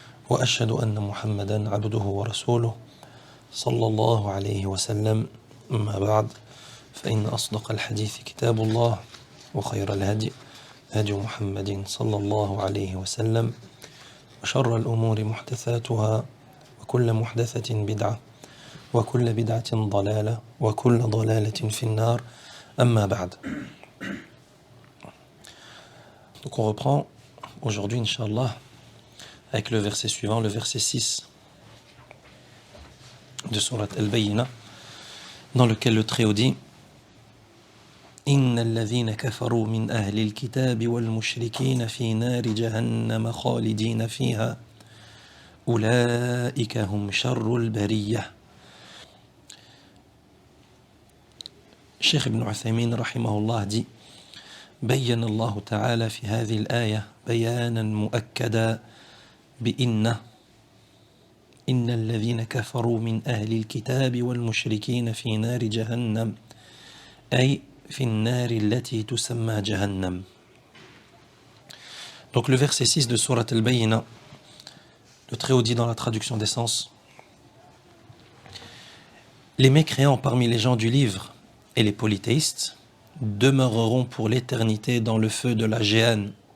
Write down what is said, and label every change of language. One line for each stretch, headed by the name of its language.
Arabic: وأشهد أن محمدا عبده ورسوله صلى الله عليه وسلم أما بعد فإن أصدق الحديث كتاب الله وخير الهدي هدي محمد صلى الله عليه وسلم وشر الأمور محدثاتها وكل محدثة بدعة وكل بدعة ضلالة وكل ضلالة في النار أما بعد.
French: Donc on reprend aujourd'hui, Inch'Allah, avec le verset suivant, le verset 6 de Surat Al-Bayyina, dans lequel le Très-Haut dit
Arabic: إن الذين كفروا من أهل الكتاب والمشركين في نار جهنم خالدين فيها أولئك هم شر البرية. الشيخ ابن عثيمين رحمه الله dit بين الله تعالى في هذه الآية بيانا مؤكدا بإن الذين كفروا من أهل الكتاب والمشركين في نار جهنم أي في النار التي تسمى جهنم.
French: Donc le verset 6 de Surat Al-Bayyina, le Très-Haut dit dans la traduction des sens: les mécréants parmi les gens du livre et les polythéistes demeureront pour l'éternité dans le feu de la Géhenne.